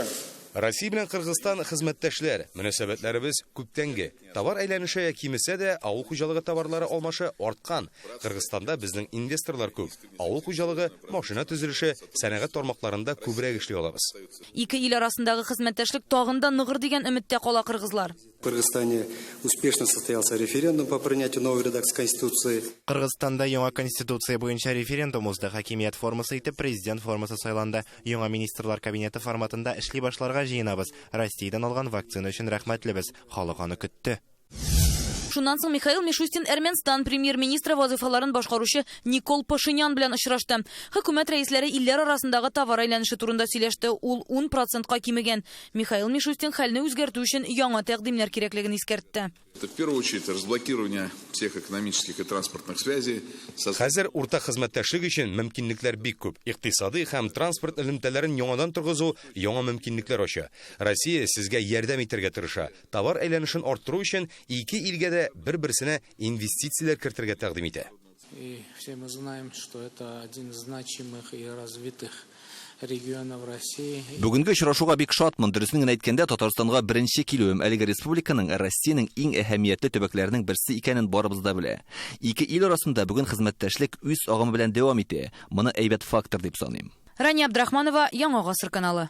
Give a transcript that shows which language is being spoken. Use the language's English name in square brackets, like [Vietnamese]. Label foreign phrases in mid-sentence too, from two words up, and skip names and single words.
[Tatar] Россия белән Кыргызстан хезмәттәшләр, мөнәсәбәтләребез күптәнге. Товар әйләнеше кимесә дә, авыл хуҗалыгы товарлары алмашы арткан. Кыргызстанда безнең инвесторлар күп. Авыл хуҗалыгы, машина төзелеше, сәнәгать тармакларында күбрәк эшли алабыз. Ике ил арасындагы хезмәттәшлек тагын да ныгыр дигән өметтә кала кыргызлар. [Russian] В Кыргызстане успешно состоялся референдум по принятию новой редакции Конституции. [Tatar] Кыргызстанда яңа конституция буенча референдум узды. Хакимият формасы итеп президент формасы сайланды. Яңа министрлар кабинеты форматында эшли башларга җыенабыз. Россиядән алган вакцина өчен рәхмәтлебез. Халык аны көтте. Шуннан соң Михаил Мишустин Әрменстан премьер-министры вазифаларын башкаручы Никол Пашинян белән очрашты. Хөкүмәт рәисләре илләр арасындагы товар әйләнеше турында сөйләште. Ул 10%-ка кимегән. Михаил Мишустин хәлне үзгәртү өчен яңа тәкъдимнәр кирәклеген искәртте. [Russian] Это в первую очередь разблокирование всех экономических и транспортных связей. [Tatar] Хәзер уртак хезмәттәшлек өчен мөмкинлекләр бик күп. Икътисади һәм транспорт элемтәләрен яңадан торгызу яңа мөмкинлекләр ача. Россия сезгә ярдәм итәргә тырыша. Товар әйләнешен арттыру өчен ике илгә дә бер-берсенә инвестицияләр кертергә тәкъдим итә. [Russian] И все мы знаем, что это один из значимых и развитых регионов России. [Tatar] Бүгенге очрашуга бик шатмын. Дөресен генә әйткәндә, Татарстанга беренче килүем әлеге республиканың Россиянең иң әһәмиятле төбәкләренең берсе икәнен барыбыз да белә. Ике ил арасында бүген хезмәттәшлек үз агымы белән дәвам итә. Моны әйбәт фактор дип саныйм. Рания Абдрахманова, Яңа гасыр каналы.